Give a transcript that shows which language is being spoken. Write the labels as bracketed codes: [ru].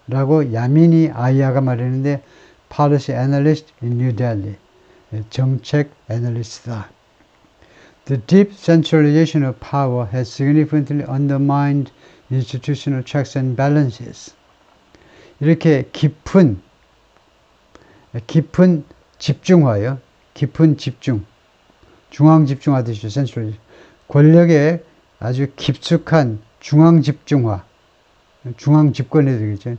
[ko] 라고 야미니 아이야가 말했는데 [en] policy analyst in New Delhi, [ko] 정책 애널리스트다. [en] The deep centralization of power has significantly undermined institutional checks and balances. [ko] 이렇게 깊은 집중화요. 깊은 집중. 중앙 집중하듯이 centralization. 권력의 아주 깊숙한 중앙 집중화, 중앙 집권이 되겠죠.